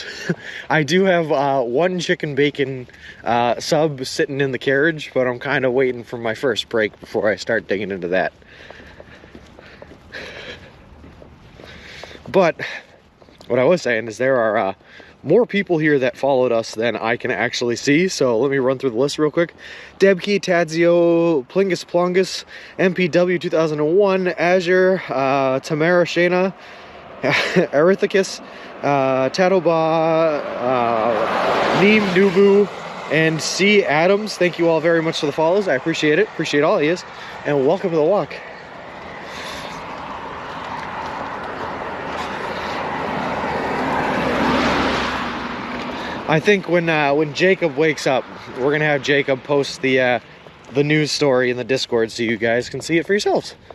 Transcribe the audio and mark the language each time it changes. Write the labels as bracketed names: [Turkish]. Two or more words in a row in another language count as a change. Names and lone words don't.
[English] I do have one chicken bacon sub sitting in the carriage, but I'm kind of waiting for my first break before I start digging into that. But what I was saying is there are more people here that followed us than I can actually see, so let me run through the list real quick. Debkey, Tadzio, Plingus Plongus, MPW 2001, Azure, Tamara Shana, Erithicus, Tatoba, Neem Nubu, and C. Adams. Thank you all very much for the follows. I appreciate it. Appreciate all of you. And welcome to the walk. I think when Jacob wakes up, we're gonna have Jacob post the news story in the Discord so you guys can see it for yourselves.